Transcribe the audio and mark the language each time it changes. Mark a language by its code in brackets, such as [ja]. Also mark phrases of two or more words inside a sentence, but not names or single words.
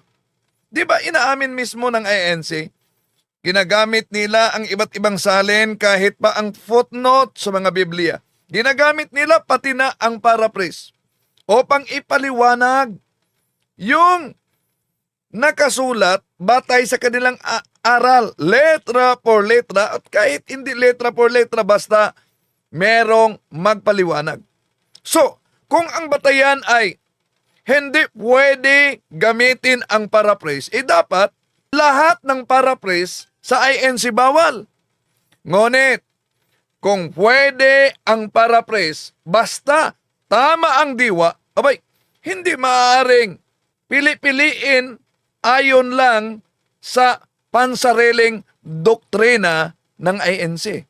[tl] Di ba inaamin mismo ng INC? Ginagamit nila ang iba't ibang salin kahit pa ang footnote sa mga Biblia. Ginagamit nila pati na ang paraphrase upang ipaliwanag yung nakasulat batay sa kanilang aral, [es] letra por letra, [tl] at kahit hindi [es] letra por letra, [tl] basta merong magpaliwanag. So, kung ang batayan ay hindi pwede gamitin ang paraphrase, dapat lahat ng paraphrase sa INC bawal. Ngunit, kung pwede ang paraphrase, basta tama ang diwa, abay, hindi maaaring pili-piliin ayon lang sa pansariling doktrina ng INC.